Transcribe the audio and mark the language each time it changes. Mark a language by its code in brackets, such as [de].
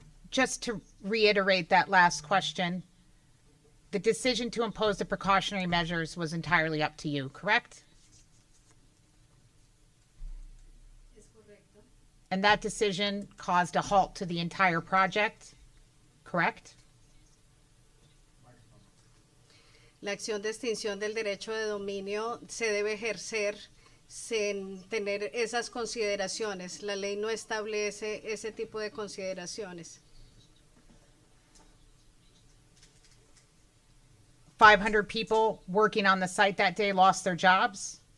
[en] just to reiterate that last question, the decision to impose the precautionary measures was entirely up to you, correct? And that decision caused a halt to the entire project, correct? [es] La acción de extinción del derecho de dominio se debe ejercer sin tener esas consideraciones. La ley no establece ese tipo de consideraciones. [en] 500 people working on the site that day lost their jobs.